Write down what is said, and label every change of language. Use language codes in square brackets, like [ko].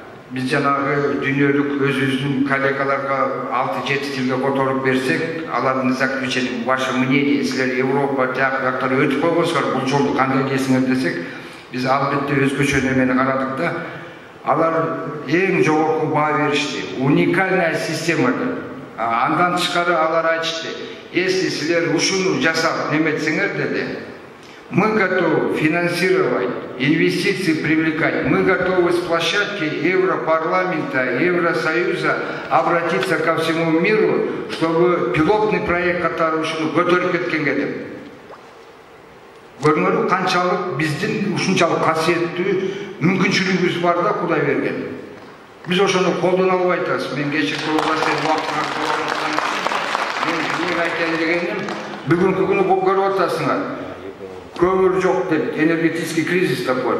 [ky] биз жанагы дүйнөлүк өзүбүздүн коллегаларга 6-7 тилге которуп берсек, алардын заключением, [ru] ваше мнение, [ky] силер Европа жактары өтүп койгонсуңар, бул жолду кандай дейсиңер десек, биз албетте өзгөчө немени карадык да. Алар эң жогорку баа беришти. Уникальная система деп. Андан тышкары алар айтышты. [ru] Если [ky] силер ушуну жасап неметсеңер деди, [ru] мы готовы финансировать, инвестиции привлекать, мы готовы с площадки Европарламента, Евросоюза обратиться ко всему миру, чтобы пилотный проект, который [ky] ушуну көтөрүп кеткенге деп. Көрүңөр канчалык биздин ушунчалык касиеттүү мүмкүнчүлүгүбүз бар да Кудай берген. Биз ошону колдоно албай атабыз. Мен кечирip мен айтайын дегеним, бүгүнкү күнү көрүп атасыңар. Көмүр жок деп, [ru] энергетический кризис такой.